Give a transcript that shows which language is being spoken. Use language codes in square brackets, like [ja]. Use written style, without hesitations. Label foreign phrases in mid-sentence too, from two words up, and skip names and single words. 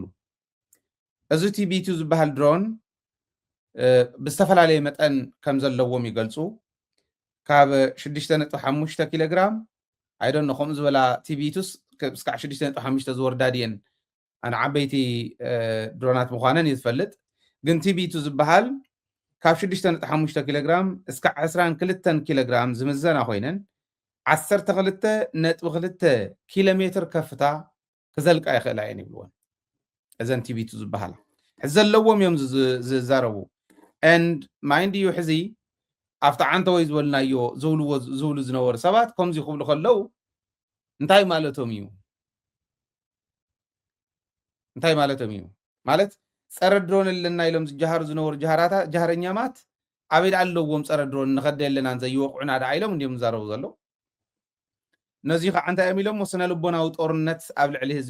[ti] እዚ ቲቪ2 ዝበሃል ድሮን ብዝተፈላለየ መጠን ከም ዘለዎም ይገልጹ ካብ 6.5 ኪሎ ግራም ኣይዶን ከምኡ ዝበላ ቲቪቱስ ክሳብ 6.5 ዝወርዳ ድየን ኣነ ዓበይቲ ድሮናት ምዃነን ይዝፈልጥ ግን ቲቪቱ ዝበሃል ካብ 6.5 ኪሎ ግራም እስካብ 22 ኪሎ ግራም ዝምዘና ኮይነን 12.2 ኪሎ ሜትር ከፍታ ክዘልቃ ይኽእላ እየን ይብልዎን እዘን ቲቪቱ ዝበሃላ ሕዚ ዘለዎም እዮም ዝዛረቡ [en] and mind you [ti] ሕዚ ኣብታ ዓንተ ወይ ዝበልናዮ ዝብሉ ዝነበሩ ሰባት ከምዚ ክብሉ ከለው እንታይ ማለቶም እዩ ማለት ፀረ ድሮን ኣለና ኢሎም ዝጀሃሩ ዝነበሩ ጃሃረኛማት ኣበይ ኣለዎም ፀረ ድሮን ንኸደ ኣለና ዘይወቅዑና ዳ ኢሎም እንዲም ዝዛረቡ ዘለው ነዚ ከዓ እንታይ እዮም ኢሎም ስነ ልቦናዊ ጦርነት ኣብ ልዕሊ ህዝቢ